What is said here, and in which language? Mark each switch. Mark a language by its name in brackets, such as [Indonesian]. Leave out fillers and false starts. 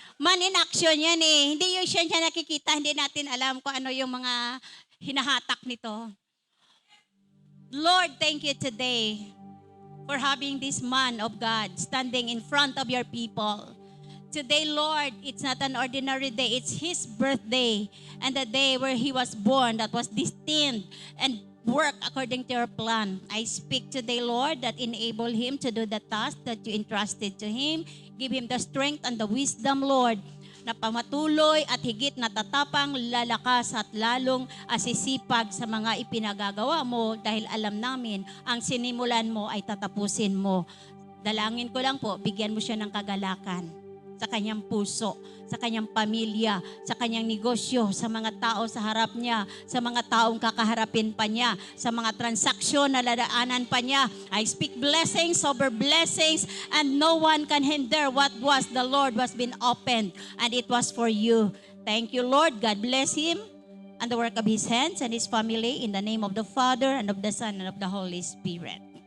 [English] Man in action [Filipino] yan Hindi yung siya nakikita, hindi natin alam kung ano yung mga hinahatak nito. [English] Lord, thank you today for having this man of God standing in front of your people. Today, Lord, it's not an ordinary day. It's his birthday and the day where he was born that was destined and work according to your plan. I speak today, Lord, that enable him to do the task that you entrusted to him. Give him the strength and the wisdom, Lord, [Filipino] na pamatuloy at higit na tatapang, lalakas at lalong asisipag sa mga ipinagagawa mo dahil alam namin ang sinimulan mo ay tatapusin mo. Dalangin ko lang po, bigyan mo siya ng kagalakan sa kanyang puso, sa kanyang pamilya, sa kanyang negosyo, sa mga tao sa harap niya, sa mga taong kakaharapin pa niya, sa mga transaksyon na ladaanan pa niya. [English] I speak blessings over blessings and no one can hinder what was the Lord was been opened and it was for you. Thank you, Lord. God bless him and the work of his hands and his family in the name of the Father and of the Son and of the Holy Spirit.